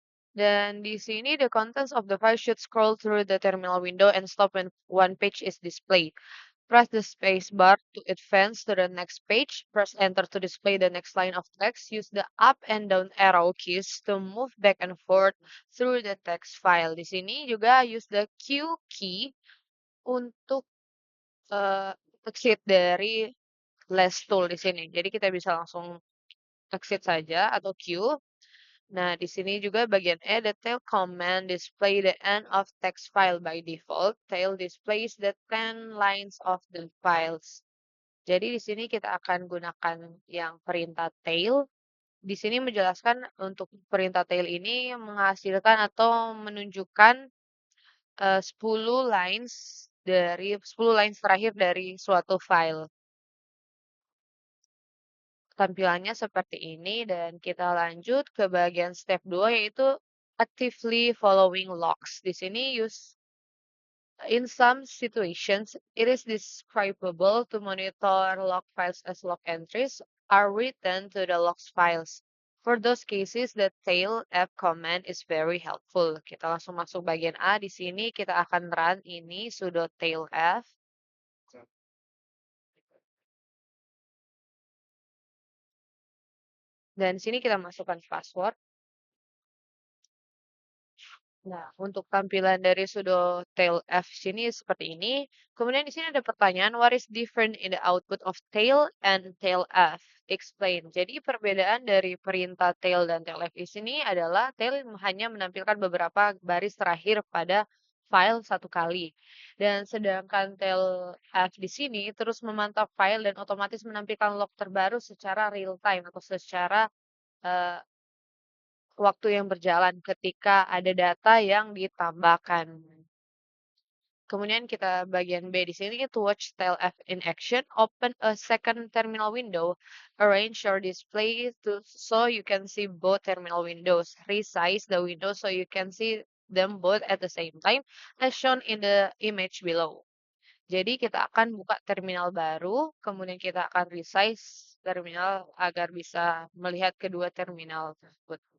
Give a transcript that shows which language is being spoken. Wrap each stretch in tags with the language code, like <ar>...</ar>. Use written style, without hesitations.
<id>Dan di sini</id> <en>the contents of the file should scroll through the terminal window and stop when one page is displayed. Press the space bar to advance to the next page. Press enter to display the next line of text. Use the up and down arrow keys to move back and forth through the text file.</en> <id>Di sini juga</id> <en>use the Q key</en> <id>untuk exit dari less tool di sini. Jadi kita bisa langsung exit saja atau Q. Nah, di sini juga bagian E,</id> <en>the tail command display the end of text file by default. Tail displays the 10 lines of the files.</en> <id>Jadi di sini kita akan gunakan yang perintah tail. Di sini menjelaskan untuk perintah tail ini menghasilkan atau menunjukkan 10 lines 10 lines terakhir dari suatu file. Tampilannya seperti ini dan kita lanjut ke bagian step 2 yaitu</id> <en>actively following logs.</en> <id>Di sini</id> <en>in some situations it is describable to monitor log files as log entries are written to the logs files. For those cases, the tail f command is very helpful.</en> <id>Kita langsung masuk bagian A. Di sini kita akan run ini sudo tail f. Dan di sini kita masukkan password. Nah, untuk tampilan dari sudo tail f sini seperti ini. Kemudian di sini ada pertanyaan,</id> <en>what is different in the output of tail and tail f? Explain.</en> <id>Jadi perbedaan dari perintah tail dan tail f di sini adalah tail hanya menampilkan beberapa baris terakhir pada file satu kali. Dan sedangkan tail f di sini terus memantau file dan otomatis menampilkan log terbaru secara real time atau secara waktu yang berjalan ketika ada data yang ditambahkan. Kemudian kita bagian B di sini</id> <en>to watch tail F in action, open a second terminal window, arrange your display so you can see both terminal windows, resize the window so you can see them both at the same time as shown in the image below.</en> <id>Jadi kita akan buka terminal baru, kemudian kita akan resize terminal agar bisa melihat kedua terminal tersebut.</id>